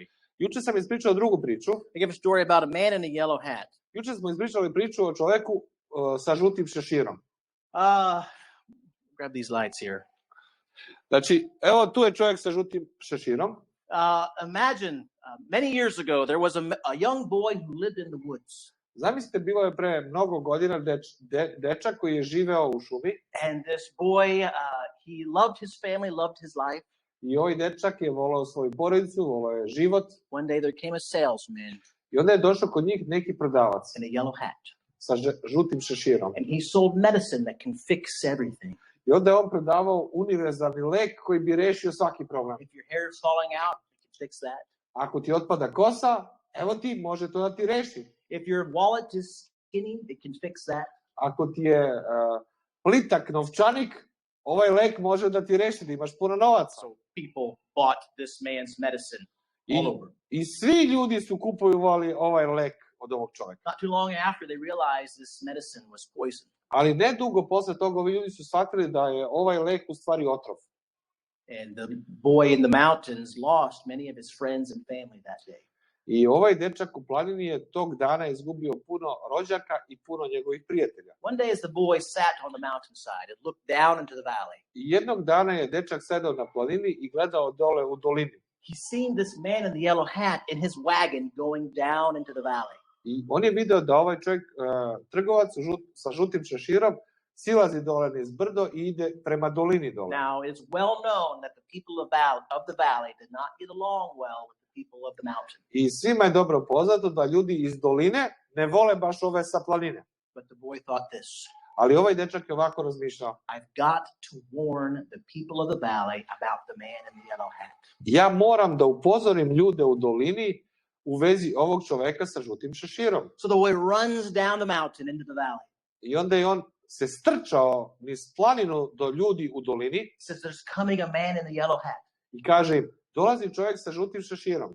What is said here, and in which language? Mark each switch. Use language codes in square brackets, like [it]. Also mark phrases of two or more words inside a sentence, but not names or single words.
[sr] Juče sam ispričao drugu priču. [en] I gave a story about a man in a yellow hat. [sr] Juče smo ispričali priču o čoveku sa žutim šeširom. [en] Grab these lights here. [sr] Znači, evo tu je čovjek sa žutim šeširom. [en] Imagine, many years ago, there was a young boy who lived in the woods. [sr] Zamislite, bilo je pre mnogo godina dečak koji je živeo u šumi. [en] And this boy, he loved his family, loved his life. [sr] I ovaj dečak je volao svoju porodicu, volao je život. [en] One day there came a salesman. [sr] I onda je došao kod njih neki prodavac. [en] In a yellow hat. [sr] Sa žutim šeširom. [en] And he sold medicine that can fix everything. [sr] I onda je on prodavao univerzalni lek koji bi rešio svaki problem. [en] If your hair is falling out, it can fix that. [sr] Ako ti otpada kosa, evo ti, može to da ti reši. [en] If your wallet is skinny, it can fix that. [sr] Ako ti je plitak novčanik, ovaj lek može da ti reši, da imaš puno novaca. [en] So people bought this man's medicine all over. [sr] I svi ljudi su kupovali ovaj lek od ovog čovjeka. [en] Not too long after, they realized this medicine was poison. [sr] Ali ne dugo posle toga ovi ljudi su shvatili da je ovaj lek u stvari otrov. [en] And the boy in the mountains lost many of his friends and family that day. [sr] I ovaj dečak u planini je tog dana izgubio puno rođaka i puno njegovih prijatelja. [en] One day as the boy sat on the mountainside and looked down into the valley. [sr] I jednog dana je dečak sedao na planini i gledao dole u dolini. [en] He seen this man in the yellow hat in his wagon going down into the valley. [sr] I on je video da ovaj čovjek, trgovac sa žutim šeširom, silazi dole niz brdo i ide prema dolini dole. [en] Now, it's well known that the people of the valley did not get along well with the people of the mountain. [sr] I svima je dobro poznato da ljudi iz doline ne vole baš ove sa planine. [en] But the boy thought this. [sr] Ali ovaj dečak je ovako razmišljao. [en] I've got to warn the people of the valley about the man in the yellow hat. [sr] Ja moram da upozorim ljude u dolini u vezi ovog čoveka sa žutim šeširom. [en] So the boy runs down the mountain into the valley. [sr] I onda je on se strčao niz planinu do ljudi u dolini. [en] Says there's coming a man in the yellow hat. [sr] I kaže im, dolazi čovjek sa žutim šeširom.